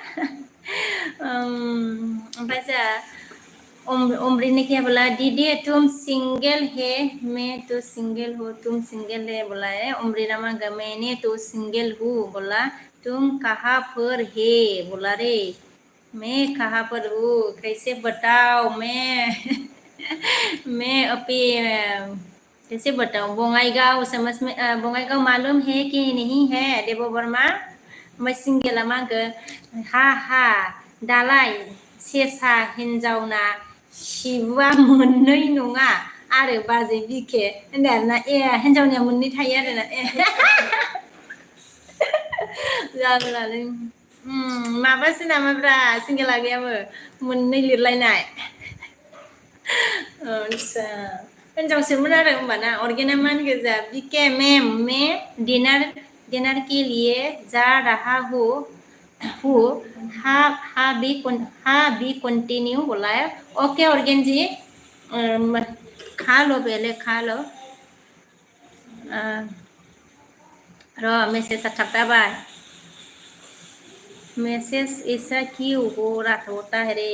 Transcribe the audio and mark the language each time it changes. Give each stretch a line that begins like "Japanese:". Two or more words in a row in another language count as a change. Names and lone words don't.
Hindi: ओमफ्राय जा अमृत ने क्या बोला दीदी तुम सिंगल है मैं तो सिंगल हूँ तुम सिंगल है बोला है अमृता मांगा मैंने तो सिंगल हूँ बोला तुम कहाँ पर है बोला रे मैं कहाँ पर हूँ कैसे बताओ मैं अभी कैसे बताऊँ बङाइगाव समझ में बङाइगाव मालूम है कि नहीं है
Bodo: देबो वर्मा मैं सिंगला मांगो हा दालाय सेसा हिन्जावना सिबुआ मोननै नङा आरो बाजै बिखे होनदों आरोना हिन्जावनिया मोननै थायो आरोना जागोनालै माबासो नामाब्रा सिंगेला गैयाबो मोननै लिरलायनाय आच्छा हिन्जावसोमोन आरो होमबाना ऑर्गेना मान गोजा बिके
Hindi: मैम मैं डिनर के लिए जा रहा हूँ
Bodo: हा
English: be continue
Hindi: बोला है
Bodo: ओके ऑर्गेन जी
Hindi: खा लो पहले खा लो रो मैसेज आता बाय मैसेज ऐसा क्यों हो रहा होता है रे